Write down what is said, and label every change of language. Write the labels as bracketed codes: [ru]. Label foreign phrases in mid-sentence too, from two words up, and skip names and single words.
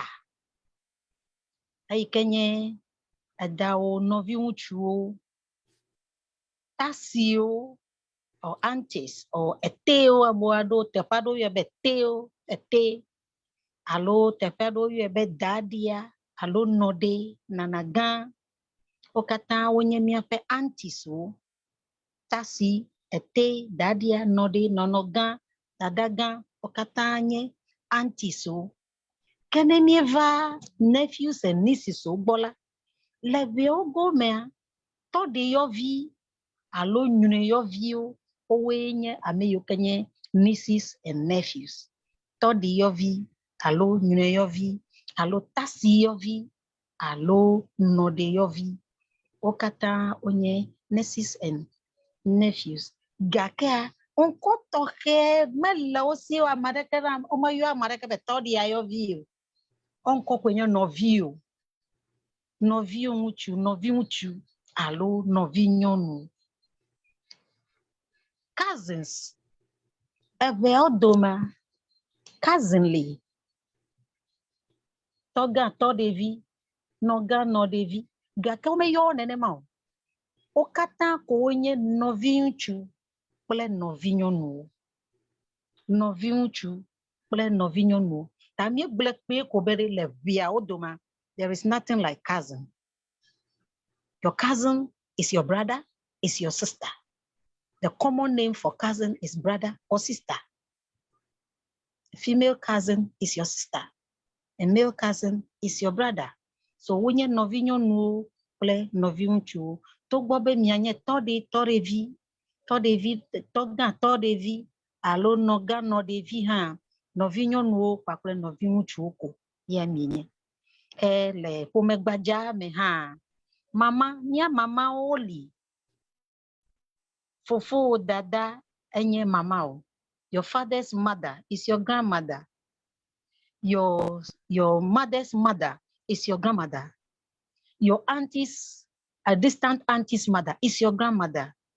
[ee] Eyi ke nye edawo, nɔvi ŋutsuwo, tasiwo, [en] or aunties, or [ee] etewo, ame aɖewo teƒe aɖewo yɔe be tewo, ete, alo teƒe aɖewo yɔe be daɖia, alo nɔɖe, nanagã. Wo katã wonye míaƒe auntieswo, tasi, ete, daɖia, nɔɖe, nɔnɔgã, dadagã, wo katã nye auntieswo. Ke ne míeva [en] nephews and nieces [ee] gbɔ la, le viawo gomea, tɔɖeyɔvi alo nyrɔyɔviwo, wowoe nye ame yiwo ke nye [en] nieces and nephews. [ee] Tɔɖiyɔvi alo nyrɔyɔvi alo tasiyɔvi alo nɔɖeyɔvi. Wo katã wonye [en] nieces and nephews. [ee] Gakea ŋkɔ tɔxɛ mele wo si ame aɖeke womeyɔ ame aɖeke be tɔɖiayɔvi o. Ŋkɔ koe nye nɔvi o. Nɔvi ŋutsu, nɔvi ŋutsu alo nɔvi nyɔnu. Cousins. Eveawo dome, cousin li. Tɔgã tɔɖevi, nɔgã nɔɖevi. Gake womeyɔ wo nenema o. Wo katã ko wonye nɔvi ŋutsu kple nɔvi nyɔnuwo. Nɔvi ŋutsu kple nɔvi nyɔnuwo. Ta míegblẽ kpuie ko be le viawo dome, [en] there is nothing like cousin. Your cousin is your brother, is your sister. The common name for cousin is brother or sister. A female cousin is your sister. A male cousin is your brother. [ee] So wonye nɔvi nyɔnuwo kple nɔvi ŋutsuwo. Togbɔ be mianye tɔɖe tɔɖevi, tɔgã tɔɖevi alo nɔgã nɔɖevi hã, nɔvi nyɔnuwo kpakple nɔvi ŋutsuwo ko ya mienye. Le ƒome gbadza me hã, mama, mía mamawo li. Fofo, dada, enye mama o. [en] Your father's mother is your grandmother. Your mother's mother is your grandmother. Your auntie's, a distant auntie's mother is your grandmother.